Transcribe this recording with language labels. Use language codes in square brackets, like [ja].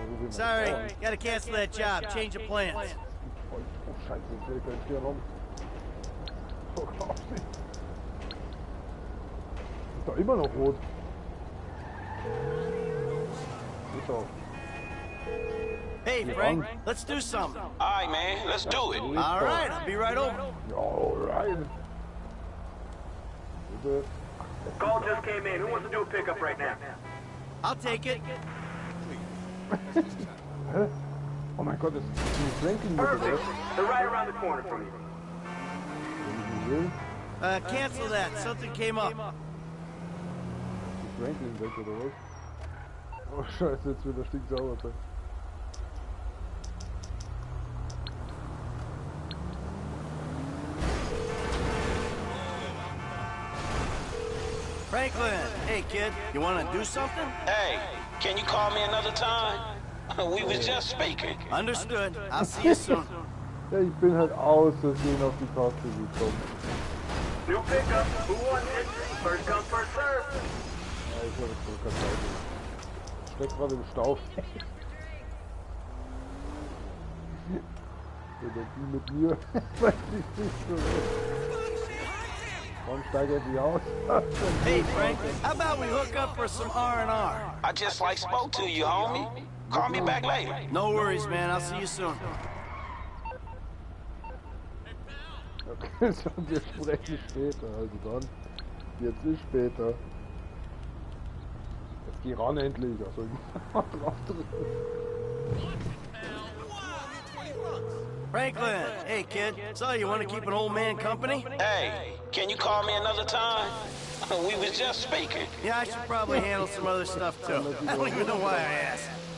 [en] Sorry, gotta cancel that job. Change of plans. [de] Oh, Scheiße, ich will kein Tier rum. Oh, Ist doch immer noch rot. Ist doch. [en] Hey, Frank, let's do something. All right, man, let's do it. All right, I'll be right over. All right. Bitte. Call just came in. Who wants to do a pickup right now? I'll take it. Hä? [de] Oh mein Gott, das ist ein Flanking mit [en] Perfect. They're right around the corner from you. Cancel that. Something came up. [de] Franklin weg, oder was? Oh scheiße, jetzt wird der stinksauer sein. [en] Franklin, hey kid, you wanna do something? Hey, can you call me another time? We was just speaking. Understood. I'll see you soon. [de] Ja, ich bin halt aus Versehen auf die Taste gekommen. [en] New pickup. Who wants it? First come, first serve. [de] Ja, ich habe jetzt keine Zeit. Ich steck gerade im Stau. Oder die mit mir. Weiß ich nicht so. Warum steige ich aus? [en] Hey Franklin, how about we hook up for some R&R? I just like spoke to you, homie. Call me back later. No worries, man. I'll see you soon. [de] Okay, so, wir sprechen später, also dann. Jetzt ist später. Jetzt geh ran endlich, also ich muss drauf drücken. [en] Franklin, hey kid, so you want to keep an old man company? Hey, can you call me another time? We was just speaking. Yeah, I should probably handle some other stuff too. I don't even know why I asked.